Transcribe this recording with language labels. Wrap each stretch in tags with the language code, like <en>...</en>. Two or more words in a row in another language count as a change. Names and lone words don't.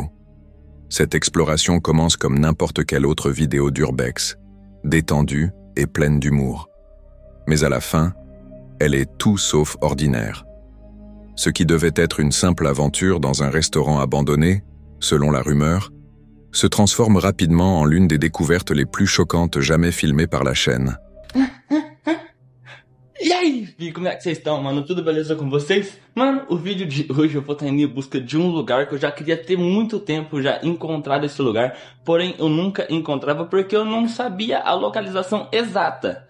<fr>Cette exploration commence comme n'importe quelle autre vidéo d'Urbex, détendue et pleine d'humour. Mais à la fin, elle est tout sauf ordinaire. Ce qui devait être une simple aventure dans un restaurant abandonné, selon la rumeur, se transforme rapidement en l'une des découvertes les plus choquantes jamais filmées par la chaîne.</fr> <pt>E aí, Fi, como é que vocês estão, mano? Tudo beleza com vocês? Mano, o vídeo de hoje eu vou estar indo em busca de um lugar que eu já queria ter muito tempo já encontrado esse lugar, porém eu nunca encontrava porque eu não sabia a localização exata.</pt>